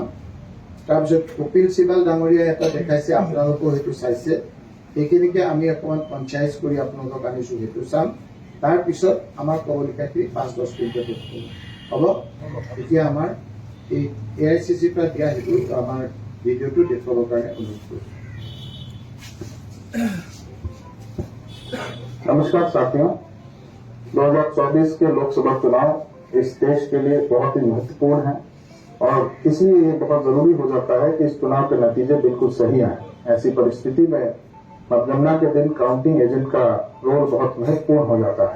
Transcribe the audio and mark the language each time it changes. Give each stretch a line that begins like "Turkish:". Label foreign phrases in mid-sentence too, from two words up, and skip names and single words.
Assamese: তাৰপিছত কপিল চিবাল ডাঙৰীয়াই এটা দেখাইছে, আপোনালোকেও সেইটো চাইছে, সেইখিনিকে আমি অকণমান কনচাইজ কৰি আপোনালোকক আনিছোঁ, সেইটো চাম। তাৰপিছত আমাৰ ক'বলগীয়াখিনি 5-10 মিনিটত শেষ হ'ব। এতিয়া আমাৰ এই AICCৰ পৰা দিয়া সেইটো আমাৰ ভিডিঅ'টো দেখুৱাবৰ কাৰণে অনুৰোধ কৰিছোঁ।
Hindi: नमस्कार साथियों, 2024 के लोकसभा चुनाव इस देश के लिए बहुत ही महत्वपूर्ण है और इसलिए ये बहुत जरूरी हो जाता है कि इस चुनाव के नतीजे बिल्कुल सही आए। ऐसी परिस्थिति में मतगणना के दिन
English: counting agent
Hindi: का रोल बहुत महत्वपूर्ण हो जाता है।